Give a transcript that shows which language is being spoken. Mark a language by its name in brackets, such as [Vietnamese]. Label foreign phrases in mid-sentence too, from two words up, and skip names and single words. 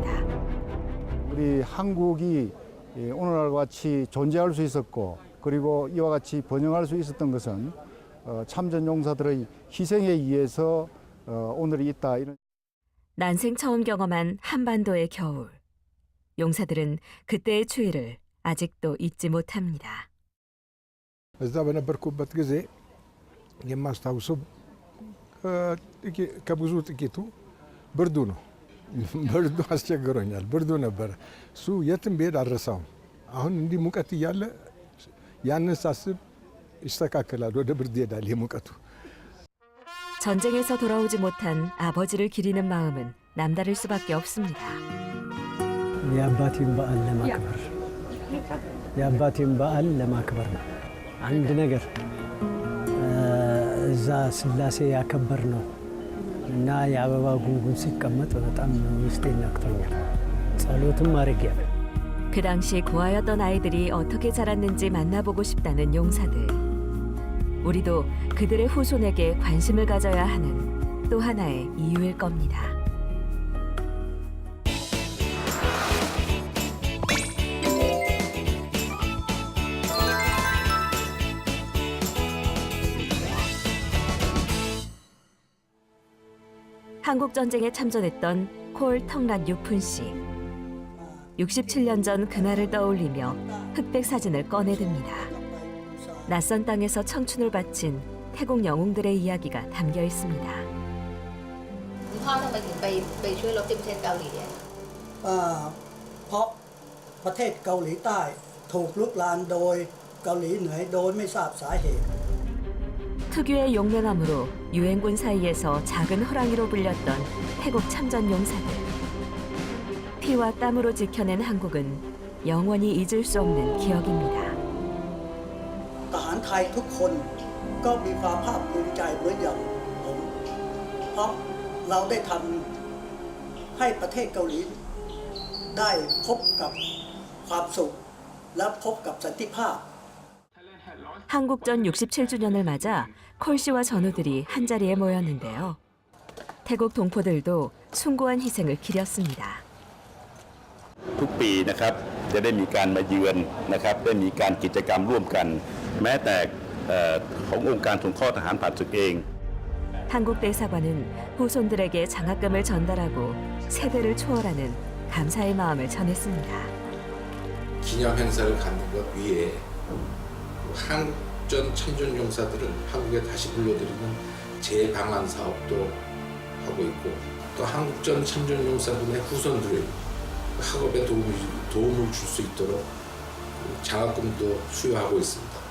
[Korean] 우리 한국이 오늘날과 같이 존재할 수 있었고 그리고 이와 같이 번영할 수 있었던 것은 참전 용사들의 희생에 의해서 오늘이 있다. 이런. 난생 처음 경험한 한반도의 겨울. 용사들은 그때의 추위를 아직도 잊지 못합니다. [Amharic] እዛ በነበርኩበት ጊዜ የማስታውሰው ከብዙ ጥቂቱ ብርዱ ነው። ብርዱ አስቸግሮኛል። ብርዱ ነበረ። እሱ የትም ብሄድ አልረሳውም። አሁን እንዲህ ሙቀት እያለ ያንን ሳስብ ይስተካከላል። ወደ ብርድ ይሄዳል የሙቀቱ። [Korean] 전쟁에서 돌아오지 못한 아버지를 기리는 마음은 남다를 수밖에 없습니다. [Amharic] የአባቴን በዓል ለማክበር ነው። አንድ ነገር እዛ ስላሴ ያከበር ነው እና የአበባ ጉንጉን ሲቀመጥ በጣም ውስጤን ነክቶኛል። ጸሎትም አድርጌያለሁ። [Korean] 그 당시 고아였던 아이들이 어떻게 자랐는지 만나보고 싶다는 용사들. 우리도 그들의 후손에게 관심을 가져야 하는 또 하나의 이유일 겁니다. 한국 전쟁에 참전했던 콜 텅란 유푼 씨. 67년 전 그날을 떠올리며 흑백 사진을 꺼내듭니다. 낯선 땅에서 청춘을 바친 태국 영웅들의 이야기가 담겨 있습니다. [Thai] คุณพ่อทำไมถึงไปช่วยรบที่ประเทศเกาหลีอะ เพราะประเทศเกาหลีใต้ถูกลุกลานโดยเกาหลีเหนือโดยไม่ทราบสาเหตุ [Korean] 특유의 용맹함으로 유엔군 사이에서 작은 호랑이로 불렸던 태국 참전 용사들. 피와 땀으로 지켜낸 한국은 영원히 잊을 수 없는 기억입니다. [Thai] ทหารไทยทุกคนก็มีความภาคภูมิใจเหมือนอย่างผมเพราะเราได้ทำให้ประเทศเกาหลีได้พบกับความสุขและพบกับสันติภาพ [Korean] 한국전 67주년을 맞아 콜 씨와 전우들이 한자리에 모였는데요. 태국 동포들도 숭고한 희생을 기렸습니다. [Thai] ทุกปีนะครับจะได้มีการมาเยือนนะครับได้มีการกิจกรรมร่วมกันแม้แต่ขององค์การสงเคราะห์ทหารผ่านศึกเอง [Korean] 한국 대사관은 후손들에게 장학금을 전달하고 세대를 초월하는 감사의 마음을 전했습니다. 기념 행사를 갖는 것 위에 한국전 참전 용사들을 한국에 다시 불러들이는 재방한 사업도 하고 있고 또 한국전 참전 용사분의 후손들의 학업에 도움을 줄 수 있도록 장학금도 수여하고 있습니다.